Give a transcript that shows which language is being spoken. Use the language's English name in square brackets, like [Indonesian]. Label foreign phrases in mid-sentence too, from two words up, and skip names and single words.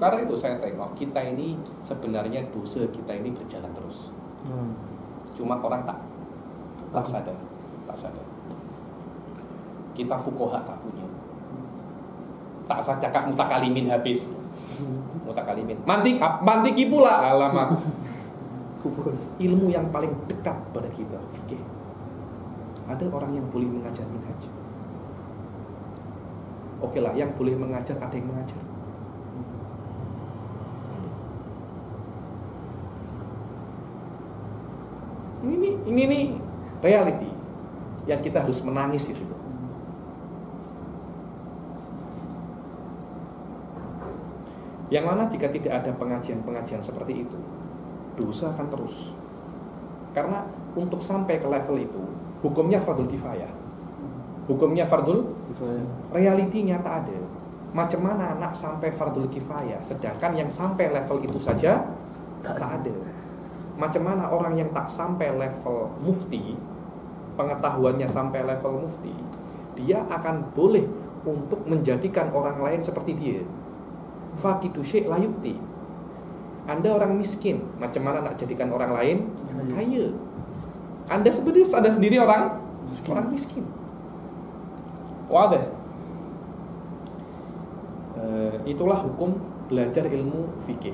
[Malay] Karena itu saya tengok kita ini sebenarnya dosa kita ini berjalan terus. Cuma orang tak sadar. Kita fuqaha tak punya. Tak usah cakap mutakalimin habis. Mutakalimin. Mantiki pula alamat. Ilmu yang paling dekat pada kita, fikih. Ada orang yang boleh mengajar minhaj. Oke lah, yang boleh mengajar ada yang mengajar. Ini nih reality yang kita harus menangis di situ. Yang mana jika tidak ada pengajian-pengajian seperti itu, dosa akan terus. Karena untuk sampai ke level itu, hukumnya fardul kifayah. Hukumnya fardul kifayah. Realitinya tak ada. Macam mana anak sampai fardul kifayah, sedangkan yang sampai level itu saja tak ada. Macam mana orang yang tak sampai level mufti, pengetahuannya sampai level mufti, dia akan boleh untuk menjadikan orang lain seperti dia. [Arabic] فاقد الشيء لا يعطي. [Malay] Anda orang miskin, macam mana nak jadikan orang lain kaya? Anda sendiri orang miskin. Wadah. Itulah hukum belajar ilmu fikih.